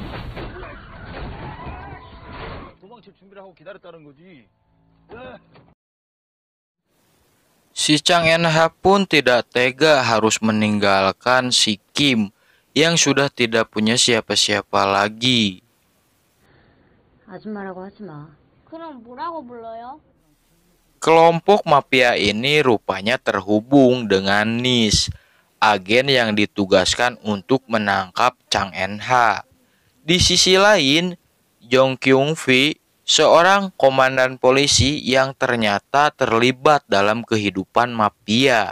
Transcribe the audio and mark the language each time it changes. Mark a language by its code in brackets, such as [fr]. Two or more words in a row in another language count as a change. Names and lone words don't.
[id] Si Chang En-ha pun tidak tega harus meninggalkan si Kim yang sudah tidak punya siapa-siapa lagi. [ko] 아줌마라고 하지 마. 그럼 뭐라고 불러요? [id] Kelompok mafia ini rupanya terhubung dengan Nis, agen yang ditugaskan untuk menangkap Chang En-ha. Di sisi lain, Jong Kyung-fi, seorang komandan polisi yang ternyata terlibat dalam kehidupan mafia.